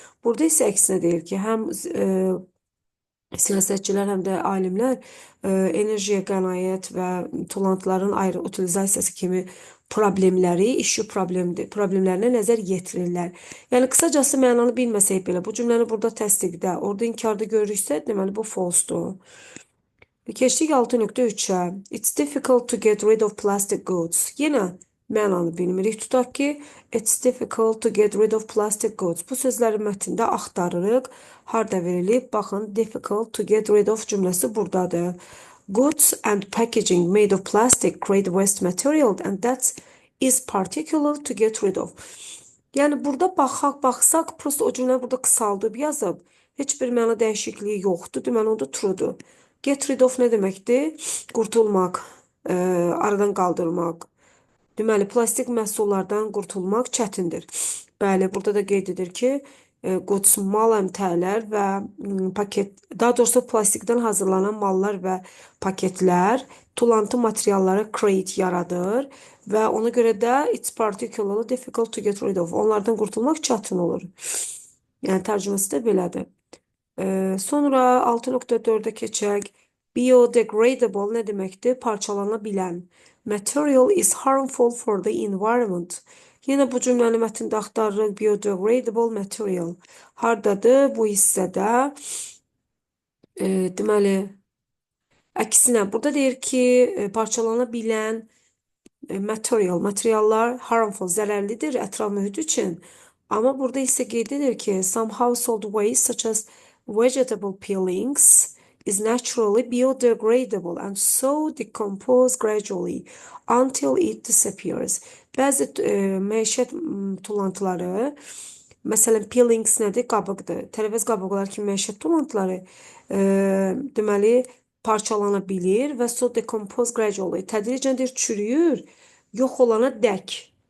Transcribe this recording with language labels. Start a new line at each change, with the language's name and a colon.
Azerbaijani: Burada isə əksinə deyir ki, həm siyasətçilər həm də alimlər enerjiyə qənaət və tullantıların ayrı utilizasiyası kimi problemləri, issue problemlərinə nəzər yetirirlər. Yəni qısacası mənanı bilməsək belə bu cümləni burada təsdiqdə, orada inkarda görürüksə, deməli bu false-dur. Keçdik 6.3-ə.
English: It's difficult to get rid of plastic goods.
Azerbaijani: Yenə mənanı bilmirik. Tutaq ki,
English: it's difficult to get rid of plastic goods.
Azerbaijani: Bu sözləri mətndə axtarırıq. Harda verilib? Baxın,
English: difficult to get rid of
Azerbaijani: cümləsi buradadır.
English: Goods and packaging made of plastic create waste material and that is particular to get rid of.
Azerbaijani: Yəni burada baxsaq, prosta o cümlə burada qısaldıb yazıb. Heç bir məna dəyişikliyi yoxdur. Deməli, onda truedur. Get rid of nə deməkdir? Qurtulmaq, aradan qaldırmaq. Deməli, plastik məhsullardan qurtulmaq çətindir. Bəli, burada da qeyd edir ki, goods, mal əmtələr və daha doğrusu plastikdən hazırlanan mallar və paketlər tullantı materialları create yaradır və ona görə də
English: it's particularly difficult to get rid of.
Azerbaijani: Onlardan qurtulmaq çətin olur. Yəni tərcüməsi də belədir. Sonra 6.4-ə keçək. Biodegradable nə deməkdir? Parçalana bilən.
English: Material is harmful for the environment.
Azerbaijani: Yenə bu cümləni mətndə axtarırıq. Biodegradable material. Hardadır? Bu hissədə. Deməli, əksinə, burada deyir ki, parçalana bilən materiallar harmful, zərərlidir ətraf mühit üçün. Amma burada isə qeyd edir ki,
English: some household waste such as vegetable peelings is naturally biodegradable and so decompose gradually until it disappears.
Azerbaijani: Bəzi məişət tullantıları, məsələn, peelings nədir? Qabıqdır. Tərəvəz qabıqları kimi məişət tullantıları deməli parçalana bilir və
English: so decompose gradually.
Azerbaijani: Tədricən çürüyür, yox olana dək.